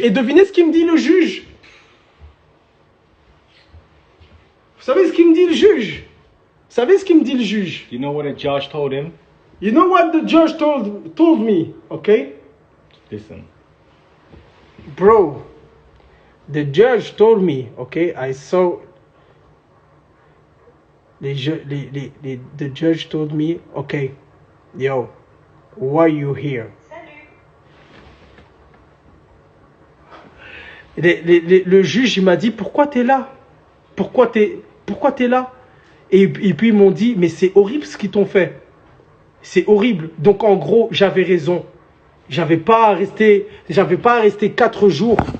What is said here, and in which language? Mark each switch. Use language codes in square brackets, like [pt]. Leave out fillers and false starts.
[fr] Et devinez ce qu'il me dit le juge? Vous savez ce qu'il me dit le juge? [en] You know what the judge told him? You know what the judge told me, okay? Listen. Bro, the judge told me, okay, I saw... The judge told me, okay, yo, why you here? [fr] Le juge, il m'a dit, pourquoi t'es là? Pourquoi t'es là? Et puis ils m'ont dit, mais c'est horrible ce qu'ils t'ont fait. C'est horrible. Donc en gros, j'avais raison. J'avais pas à rester 4 jours.